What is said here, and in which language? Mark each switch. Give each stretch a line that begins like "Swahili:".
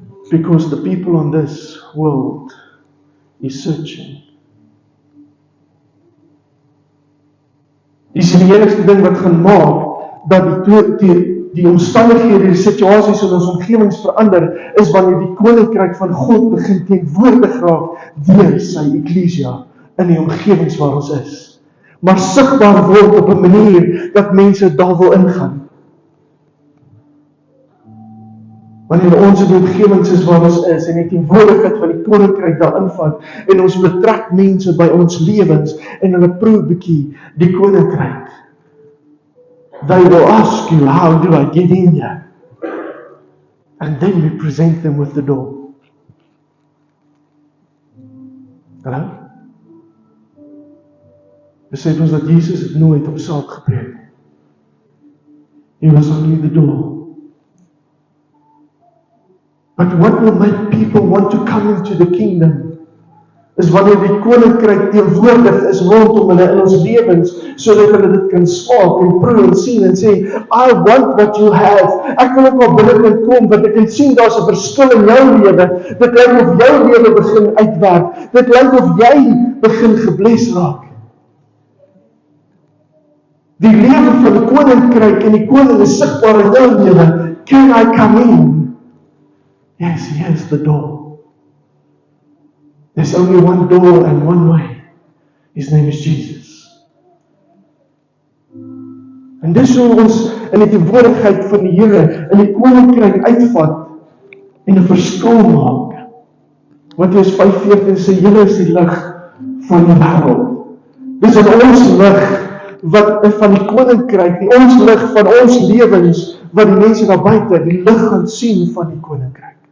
English: Because the people on this world is searching.
Afrikaans: Dis die enigste ding wat gaan maak dat die omstandighede, die situasies in ons omgewings verander, is wanneer die koninkryk van God begin teenwoordig raak deur sy eklesia in die omgewings waar ons is. Maar sigbaar word op 'n manier dat mense daar wil ingaan. Wanneer ons in die omgewings is waar ons is en die teenwoordigheid van die koninkryk daar invat en ons betrek mense by ons lewens en hulle proe bietjie die koninkryk.
English: They will ask you, how do I get in here? And then we present them with the door.
Afrikaans: Hallo? Besef ons dat Jesus het nooit op saak gepreek.
English: He was only the door. But what will make people want to come into the kingdom is
Afrikaans: wanneer die koninkryk teenwoordig is rondom hulle in ons lewens, sodat hulle dit kan smaak en proe en sien en sê,
English: I want what you have.
Afrikaans: Ek wil ook al binnekant kom, want ek kan sien daar's 'n verskil in jou lewe. Dit lyk of jou lewe begin uitwerk. Dit lyk of jy begin gebless raak. Die lewe van die koninkryk en die koning is sigbaar in jou lewe.
English: Can I come in? Yes, here's the door. There's only one door and one way. His name is Jesus.
Afrikaans: En dis hoe ons in die teenwoordigheid van die Here in die koninkryk uitvat en 'n verskil maak. Matteus 5:14 sê, julle is die lig van die wêreld. Dis in ons lig wat van die koninkryk, die ons lig van ons lewens, wat die mense daar buite die lig gaan sien van die koninkryk.